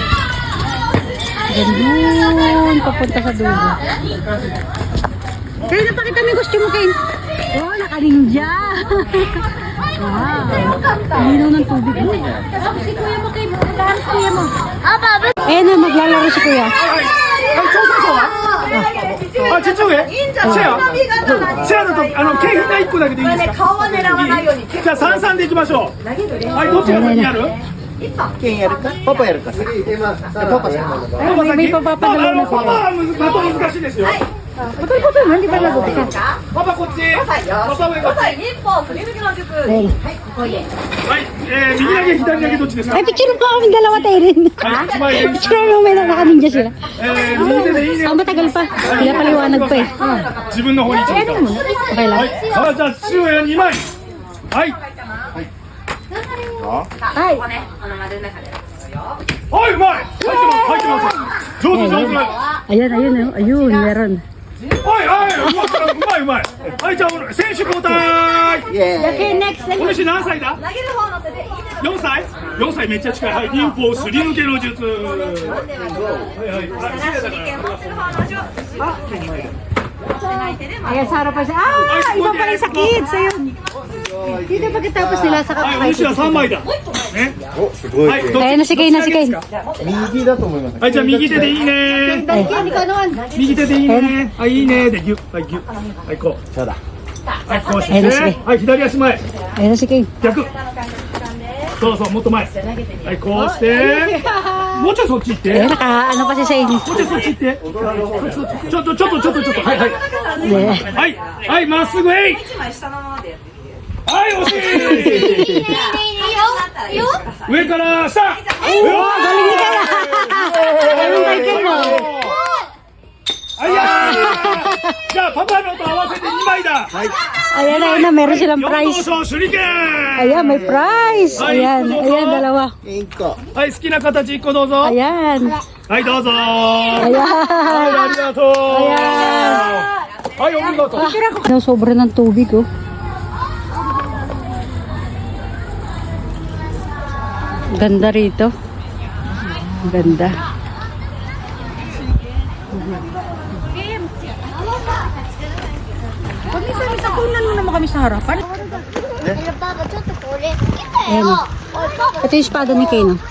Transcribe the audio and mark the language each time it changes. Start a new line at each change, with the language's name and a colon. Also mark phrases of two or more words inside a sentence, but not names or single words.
Filipino: Gandun. Papunta sa dulo. Kaya napakita mo yung costume mo, Kane. Oh, naka-ninja. Wow. Ang linaw ng tubig mo. si kuya mo, Kim. Lahat kuya mo. Ayan na, maglalaro si Kuya.
Japanese: あ、ちっちゃいシェアシェアだと景品が1個だけでいいですか顔は狙わないようにじゃあ3-3でいきましょうはい、どっちが先やるケンやるかパパやるか先パパ先パパ先
Filipino: may papapalaro na
Japanese: パパは難しいですよ
Filipino: Putol-putol, hindi ba lagot ka?
Japanese: パパこっちパパ上こっちはい、右投げ左投げどっちですか
Filipino: Ay, picture pa kami dalawa tayo rin.
Japanese: はい、スマイル
Filipino: Picture mo may naka-ninja sila.
Japanese: 右手でいいね
Filipino: Ah, matagal pa. Sila paliwanag pa eh.
Japanese: 自分の方に一度
Filipino: Okay lang.
Japanese: はい、さあじゃあ父親2枚はいはい、うまい入ってます上手上手
Filipino: Ayan, ayun, oh. Ayun, meron.
Japanese: はいはいうまいうまいはいじゃあ選手交代イエーイ
English: Okay, next.
Japanese: お主何歳だ4歳4歳めっちゃ近いはい忍法すり抜けの術はいはい
Filipino: Ayan, sa harapan siya. Ah, iba pala yung sa kids. Ayun. Dito pagkatapos nila sa
Japanese: はいお主は3枚だねおすごいはいどっち
Filipino: Ayan na si Kay, na si Kay.
Japanese: 右だと思いますはいじゃあ右手でいいね
Filipino: Kim, ikaw naman.
Japanese: 右手でいいねはいいいねでギュッはいギュッはいこうそうだはいこうしてはいですねはい左足前
Filipino: Ayan na si Kay.
Japanese: 逆そうそうもっと前はいこうしてもうちょいそっち行って
Filipino: Ayan, naka-ano pa si Shane.
Japanese: もうちょいそっち行ってちょっとはいはい Yeah. はいはいまっすぐえいはい惜しい上から下
Filipino: Oh, galing ni Kay. Galing kay Kay, no?
Japanese: はいやーじゃあパパのと合わせて2枚だ
Filipino: Ayan, ayun na, meron silang 4 prize.
Japanese: 等手裏剣
Filipino: Ayan, may prize. Ayan, ayan, dalawa.
Japanese: 1 個はい好きな形1個どうぞ
Filipino: Ayan.
Japanese: はいどうぞはい
Filipino: Ayan.
Japanese: ありがとうはいお見事
Filipino: Daw, sobra ng tubig, oh. Ganda rito. Ganda. Pag minsan kunan mo naman kami sa harapan. Papa,
Japanese: ちょっとこれ好きだ
Filipino: Ayan,
Japanese: よ
Filipino: oh. Ito yung espada ni Kay, no?